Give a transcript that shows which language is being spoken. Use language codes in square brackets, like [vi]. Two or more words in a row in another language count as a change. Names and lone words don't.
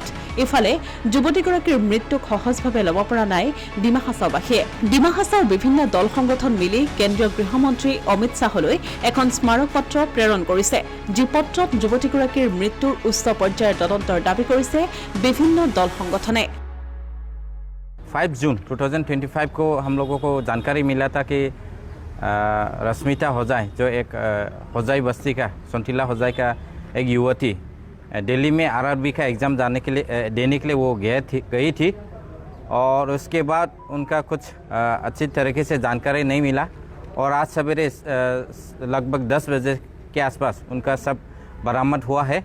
[as] ইফালে যুৱতীগৰাকীৰ মৃত্যুক সহজভাৱে ল'ব পৰা নাই ডিমা হাছাওবাসীয়ে। ডিমা হাছাওৰ বিভিন্ন দল সংগঠন মিলি কেন্দ্ৰীয় গৃহমন্ত্ৰী অমিত শ্বাহলৈ এখন স্মাৰক পত্ৰ প্ৰেৰণ কৰিছে। যি পত্ৰত যুৱতীগৰাকীৰ মৃত্যুৰ উচ্চ পৰ্যায়ৰ তদন্তৰ দাবী কৰিছে বিভিন্ন দল সংগঠনে। [hi] 5 जून 2025 को हम लोगों को जानकारी मिला था कि रश्मिता होजाई जो एक होजाई बस्ती का चुंटिला होजाई का एक युवती दिल्ली में आरआरबी का एग्ज़ाम देने के लिए वो गई थी और उसके बाद उनका कुछ अच्छी तरीके से जानकारी नहीं मिला और आज सवेरे लगभग 10 बजे के आसपास उनका सब बरामद हुआ है।